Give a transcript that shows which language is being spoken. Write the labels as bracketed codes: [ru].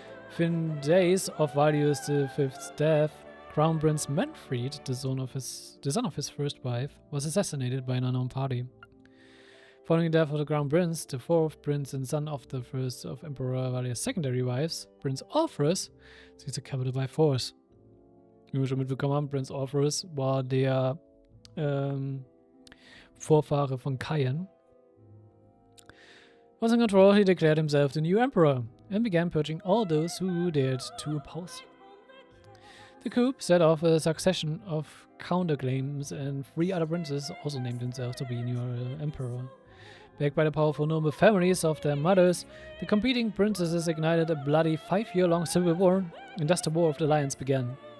[en] Within days of Valius V's death, Crown Prince Mechfights, the son of his first wife, was assassinated by an unknown party. Following the death of the Crown Prince, the fourth prince and son of the first of Emperor Valius' secondary wives, Prince Orpheus, seized the capital by force. [de] Wie wir schon mitbekommen haben, Prince Orpheus war der Vorfahre von Kain. [en] Once in control, he declared himself the new emperor and began purging all those who dared to oppose. The coup set off a succession of counterclaims, and 3 other princes also named themselves to be new emperor. Backed by the powerful noble families of their mothers, the competing princesses ignited a bloody 5-year-long civil war, and thus the War of the Lions began.